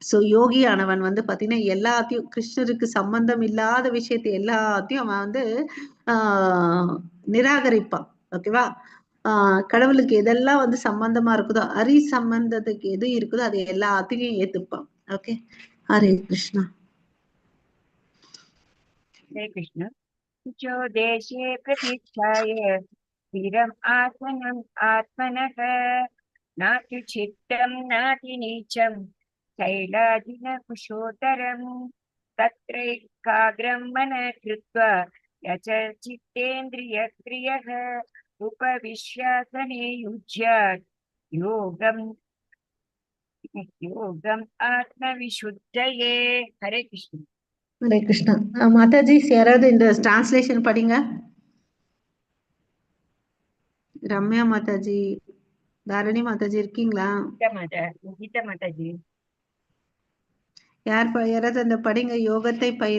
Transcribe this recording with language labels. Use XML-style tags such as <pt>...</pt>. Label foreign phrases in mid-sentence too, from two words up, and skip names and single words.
<ta>சோ யோகியானவன் வந்து பாத்தீங்கன்னா எல்லாத்தையும் கிருஷ்ணருக்கு சம்பந்தம் இல்லாத விஷயத்தை எல்லாத்தையும் அவன் வந்து நிராகரிப்பான். ஓகேவா? கடவுளுக்கு எதெல்லாம் வந்து சம்பந்தமா இருக்குதோ, அரி சம்பந்தத்துக்கு எது இருக்குதோ அது எல்லாத்தையும் ஏத்துப்பான். ஓகே, ஹரே கிருஷ்ணா.</ta> <sa>हरे कृष्ण। जो देशे प्रतिष्ठाय स्थिरम् आसनम् आत्मनः नातिचित्तं नातिनीचं शैलाजिनकुशोत्तरम् तत्रैकाग्रं मनः कृत्वा यचचित्तेन्द्रियक्रियः उपविश्यासने युज्यात् योगम् आत्मविशुद्धये। हरे कृष्ण।</sa> <ta>ஹரே கிருஷ்ணா. மாதாஜி யாராவது இந்த டிரான்ஸ்லேஷன் படிங்க. ரம்யா மாதாஜி, தாரணி மாதாஜி இருக்கீங்களா? கீதா மாதாஜி யாராவது அந்த படிங்க யோகத்தை பயில.</ta>